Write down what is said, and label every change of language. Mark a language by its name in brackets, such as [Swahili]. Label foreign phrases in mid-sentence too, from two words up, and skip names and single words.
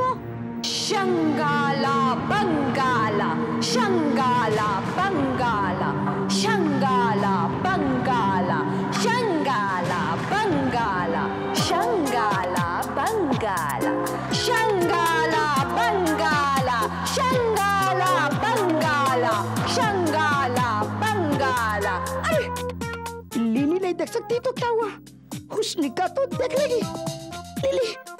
[Hindi] शंगाला बंगाला, शंगाला बंगाला, शंगाला बंगाला, शंगाला बंगाला, शंगाला बंगाला, शंगाला बंगाला, शंगाला बंगाला, शंगाला बंगाला। अरे लिली नहीं देख सकती तो क्या हुआ, हुस्निका तो देख लेगी। लिली